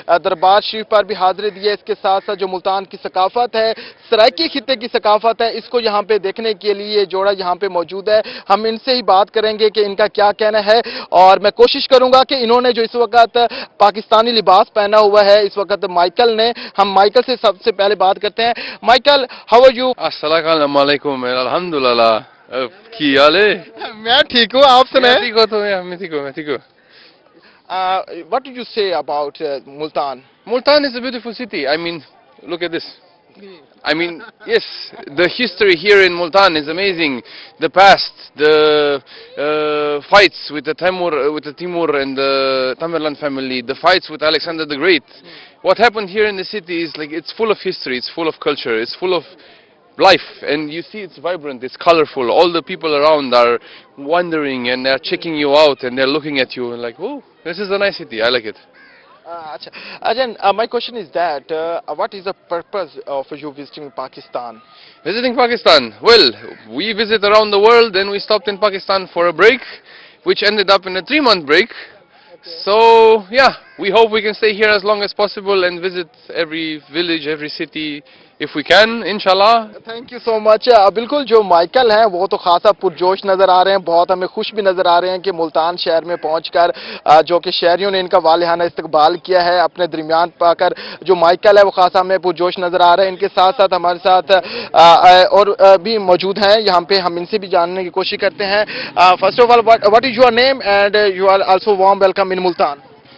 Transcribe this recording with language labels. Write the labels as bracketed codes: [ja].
[ur] دربار شریف پر بھی حاضری دی ہے۔ اس کے ساتھ ساتھ جو ملتان کی ثقافت ہے، سرائیکی خطے کی ثقافت ہے، اس کو یہاں پہ دیکھنے کے لیے یہ جوڑا یہاں پہ موجود ہے۔ ہم ان سے ہی بات کریں گے کہ ان کا کیا کہنا ہے، اور میں کوشش کروں گا کہ انہوں نے جو اس وقت پاکستانی لباس پہنا ہوا ہے اس وقت مائیکل نے، ہم مائیکل سے سب سے پہلے بات کرتے ہیں۔ Michael, [en] How are you? [ur] السلام علیکم، الحمدللہ، کی حال ہے؟ میں ٹھیک ہوں، آپ سنائیں؟ میں ٹھیک ہوں۔ [en] What did you say about Multan? Multan is a beautiful city. I mean, look at this. I mean, yes, the history here in Multan is amazing. The past, the fights with the Timur and the Tamerlan family, the fights with Alexander the Great. What happened here in the city is like it's full of history, it's full of culture, it's full of life, and you see it's vibrant, it's colorful. All the people around are wandering and they're checking you out and they're looking at you and like, oh, this is a nice city, I like it. Ajahn, my question is that what is the purpose of you visiting Pakistan? Visiting Pakistan? Well, we visit around the world, then we stopped in Pakistan for a break, which ended up in a 3-month break. So, yeah, we hope we can stay here as long as possible and visit every village, every city, if we can, inshallah. Thank you so much. [ur] بالکل جو Michael ہیں وہ تو خاصا پرجوش نظر آ رہے ہیں، بہت ہمیں خوش بھی نظر آ رہے ہیں کہ ملتان شہر میں پہنچ کر جو کہ شہریوں نے ان کا والہانہ استقبال کیا ہے اپنے درمیان پا کر، جو مائیکل ہے وہ خاصا ہمیں پرجوش نظر آ رہے ہیں۔ ان کے ساتھ ساتھ ہمارے ساتھ اور بھی موجود ہیں یہاں پہ، ہم ان سے بھی جاننے کی کوشش کرتے ہیں۔ [en] First of all, what is your name and you are also warm welcome in Multan.